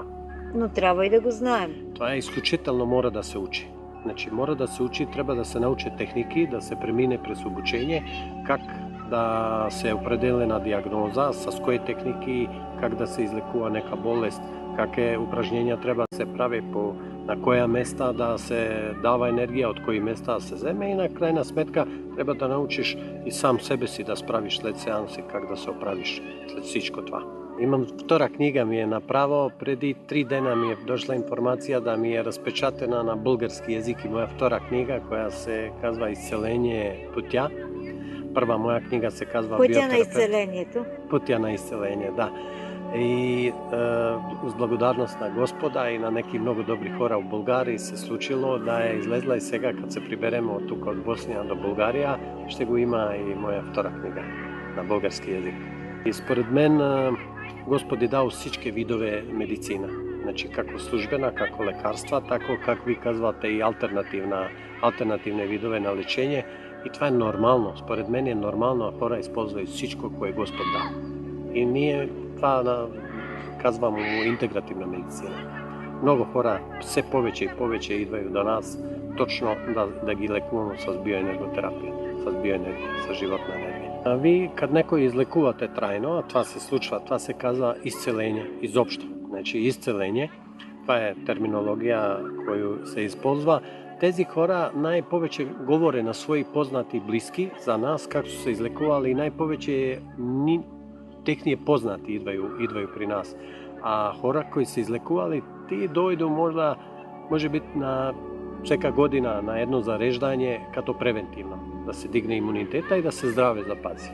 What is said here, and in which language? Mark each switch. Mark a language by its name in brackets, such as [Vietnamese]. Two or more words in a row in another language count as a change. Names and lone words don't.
[Bulgarian] Но трябва и да го знаем. [Macedonian] Това е исклучително мора да се учи. Значи, мора да се учи, треба да се научи техники, да се премине през обучение, как да се определена диагноза, с кои техники, как да се излекува нека болест, какви упражнения треба да се прави на која места да се дава енергија, од кои места да се земе и на крајна сметка треба да научиш и сам себе си да справиш след сеанси, [Bulgarian] как да се оправиш след всичко това. [Macedonian] Имам втора книга ми е направо, преди 3 дена ми е дошла информација да ми е распечатена на български јазик и моја втора книга која се казва Исцеление путја. Прва моја книга се казва [Bulgarian] Пътя на изцелението. [Macedonian] Путја на исцеление, да. И uz благодарност на Господа и на неки многу добри хора у Бугарија се случило да е излезла и сега кад се прибереме од тука од Боснија до Бугарија ще го има и моја втора книга на български јазик. [Bulgarian] И според мен Господи дал всички видове медицина. [Macedonian] Значи како службена, како лекарства, тако како ви казвате и алтернативни видове на лечење. [Bulgarian] И това е нормално. Според мен е нормално хора използвају всичко кое Господ дал. И ние това казвам интегративна медицина. [Macedonian] Много хора се повеќе и повеќе идвају до нас точно да ги лекуваме с биоенерготерапија, с биоенергија, с животна енергија. Ви кад некој излекувате трајно, а това се случва, това се казва исцеление изопшто. Значи исцеление, това е терминологија која се използва. Тези хора најповеќе говоре на своји познати и блиски за нас како се излекували и најповеќе техни познати идвају при нас. А хора кои се излекували, тие дојду може би на сека година на едно зареждање като превентивно, да се дигне имунитета и да се здраве запази.